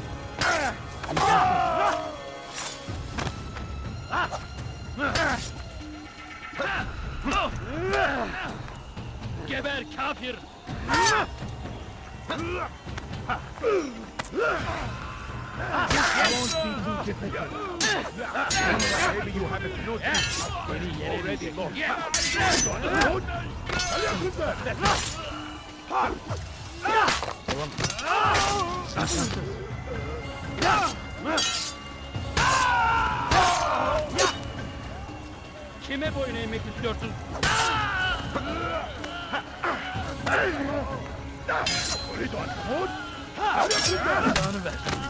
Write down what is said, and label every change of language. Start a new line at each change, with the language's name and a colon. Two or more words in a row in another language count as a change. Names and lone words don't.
Turkish: Geber kafir!
English: I won't be too difficult. Maybe you haven't noticed. Already lost.
Turkish: Kime boyun eğmek istiyorsun?
Arabic: أريد أن تموت؟
Turkish: Canı ver.